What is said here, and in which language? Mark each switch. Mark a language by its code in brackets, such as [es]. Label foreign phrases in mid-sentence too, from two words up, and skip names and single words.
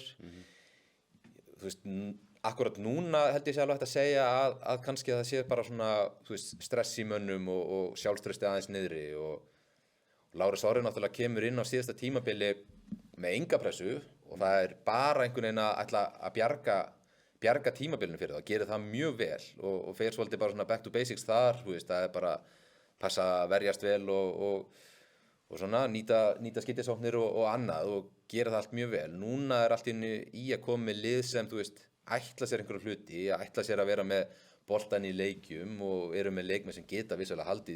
[is] Þú veist, akkurat núna held ég sé alveg hægt að segja að kannski það sé bara svona, þú veist, stress í mönnum og sjálfstrausti aðeins niðri og Lárus Orri náttúrulega kemur inn á síðasta tímabili með enga pressu og það er bara einhvern veginn að ætla að bjarga tímabilinu fyrir það, gerir það mjög vel og fer svolítið bara svona [en] back to basics [is] þar, þú veist, það er bara passa að verjast vel og svona nýta skyttisóknir og annað og gera það allt mjög vel. Núna er allt í að koma með lið sem, þú veist, ætla sér einhverju hluti, ætla sér að vera með boltan í leikjum og eru með leikmenn sem geta vissulega haldið